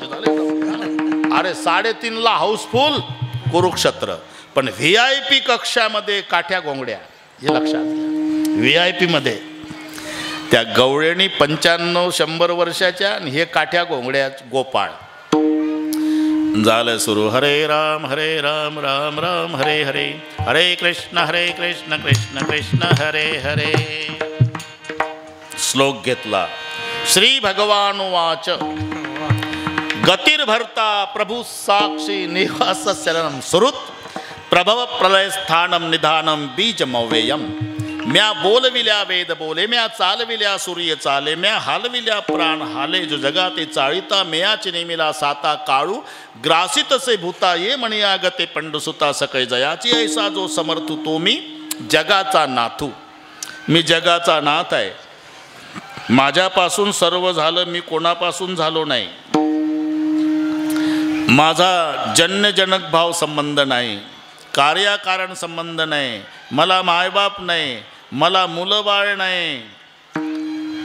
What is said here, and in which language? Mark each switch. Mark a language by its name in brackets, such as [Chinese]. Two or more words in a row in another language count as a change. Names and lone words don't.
[Marathi] अरे 3:30ला हाऊसफुल कुरुक्षेत्र, पण VIP कक्षामध्ये काठ्या घोंगड्या. हे लक्षात घ्या, VIP मध्ये त्या गवळणी 95-100 वर्षाच्या आणि हे काठ्या घोंगड्या गोपाळ. झालं सुरू. [Sanskrit] हरे राम राम राम हरे हरे, हरे कृष्ण कृष्ण कृष्ण हरे हरे. [Marathi] श्लोक घेतला. [Sanskrit] श्री भगवान वाच, गतिर्भर्ता प्रभु साक्षी निवासशरणं सुहृत प्रभव प्रलय स्थानम निधानम बीजमव्ययम. [Marathi] म्या बोलविल्या वेद बोले, म्या चालविल्या सूर्य चाले, म्या हालविल्या प्राण हाले, जो जगाते चाळिता मेयाची नेमिला साता काळू ग्रासित से भूता ये म्हणिया गते पंडुसुता सकै जयाची. ऐसा जो समर्थू तो मी जगाचा नाथू. मी जगाचा नाथ आहे. माझ्यापासून सर्व झालं, मी कोणापासून झालो नाही. माझा जन्यजनक भाव संबंध नाही, कार्यकारण संबंध नाही, मला मायबाप नाही, मला मुलं बाळ नाही.